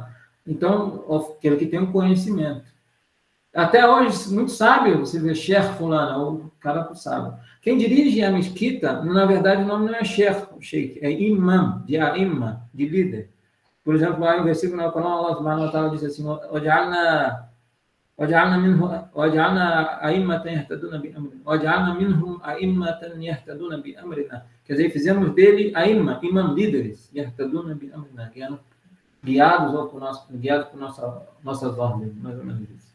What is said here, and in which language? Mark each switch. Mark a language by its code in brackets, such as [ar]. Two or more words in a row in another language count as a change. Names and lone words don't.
[pt] Então, aquele que tem o conhecimento. Até hoje, muito sábio, você vê Sheikh fulano, o cara sábio. Quem dirige a mesquita, na verdade, o nome não é Sheikh, é imam, de aimma, de líder. Por exemplo, lá em versículo no Corão, [ar] الله سبحانه وتعالى [pt] diz assim, quer dizer, fizemos dele imam líderes, guiados por nossas ordens, mais ou menos isso.